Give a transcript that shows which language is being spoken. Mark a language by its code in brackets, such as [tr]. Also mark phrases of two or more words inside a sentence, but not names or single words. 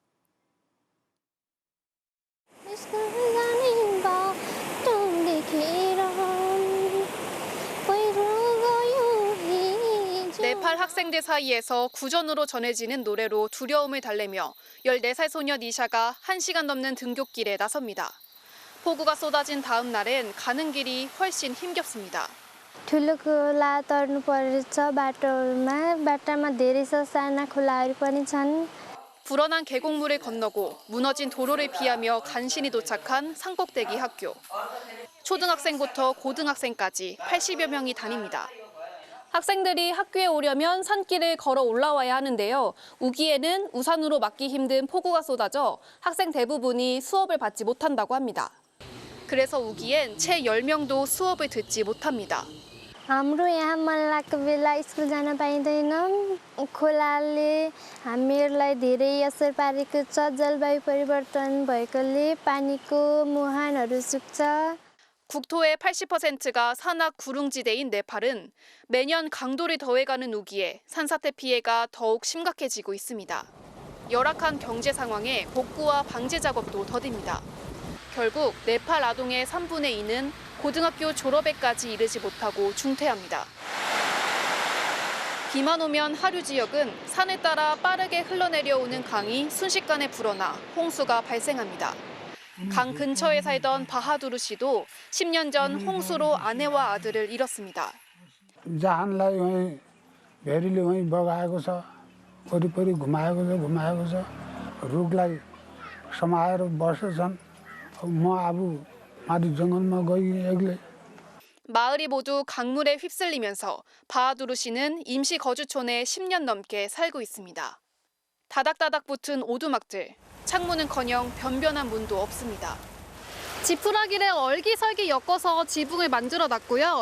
[ko] 네팔 학생들 사이에서 구전으로 전해지는 노래로 두려움을 달래며 14살 소녀 니샤가 1시간 넘는 등굣길에 나섭니다. 폭우가 쏟아진 다음 날엔 가는 길이 훨씬 힘겹습니다. [ne] ठुलो खोला तर्नु पर्छ बाटामा धेरै साना खोलाहरू पनि छन्. [ko] 불어난 계곡물을 건너고 무너진 도로를 피하며 간신히 도착한 산꼭대기 학교. 초등학생부터 고등학생까지 80여 명이 다닙니다. 학생들이 학교에 오려면 산길을 걸어 올라와야 하는데요. 우기에는 우산으로 막기 힘든 폭우가 쏟아져 학생 대부분이 수업을 받지 못한다고 합니다. 그래서 우기엔 채 10명도 수업을 듣지 못합니다. [ne] हाम्रो यहाँ मन लागेको बेला स्कुल जान पाइँदैन. खोलाले हामीहरूलाई धेरै असर पारेको छ. जलवायु परिवर्तन भएकोले पानीको मुहानहरू सुक्छ. [ko] 국토의 80%가 산악 구릉지대인 네팔은 매년 강도를 더해가는 우기에 산사태 피해가 더욱 심각해지고 있습니다. 열악한 경제 상황에 복구와 방제 작업도 더딥니다. 결국 네팔 아동의 3분의 2는 고등학교 졸업에까지 이르지 못하고 중퇴합니다. 비만 오면 하류 지역은 산에 따라 빠르게 흘러내려오는 강이 순식간에 불어나 홍수가 발생합니다. 강 근처에 살던 바하두르 씨도 10년 전 홍수로 아내와 아들을 잃었습니다. [ne] जहानलाई वहीँ भेरीले वहीँ बगाएको छ वरिपरि घुमाएको छ रुखलाई समाएर बसेछन्. म अब माथि जङ्गलमा गई एक्लै. [ko] 마을이 모두 강물에 휩쓸리면서 바하두르 씨는 임시 거주촌에 10년 넘게 살고 있습니다. 다닥다닥 붙은 오두막들, 창문은커녕 변변한 문도 없습니다. 지푸라기를 얼기설기 엮어서 지붕을 만들어 놨고요.